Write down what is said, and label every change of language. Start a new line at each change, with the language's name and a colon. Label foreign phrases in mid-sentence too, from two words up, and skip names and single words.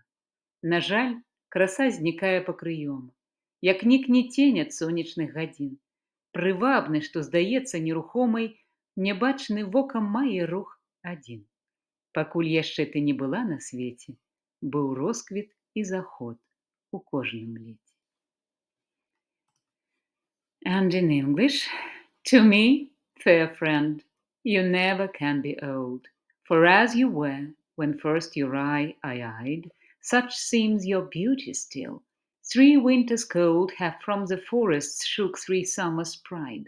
Belarusian: На жаль, краса знікае пакрыём, як нікне цень ад сонечных гадзін. Прывабны, што здаецца нерухомай, нябачны вокам мае рух адзін. Пакуль яшчэ ты не была на свеце, быў росквіт і заход у кожным леце.
English: And in English, to me, fair friend, you never can be old, for as you were, when first your eye I eyed, such seems your beauty still. 3 winters cold have from the forests shook 3 summers' pride.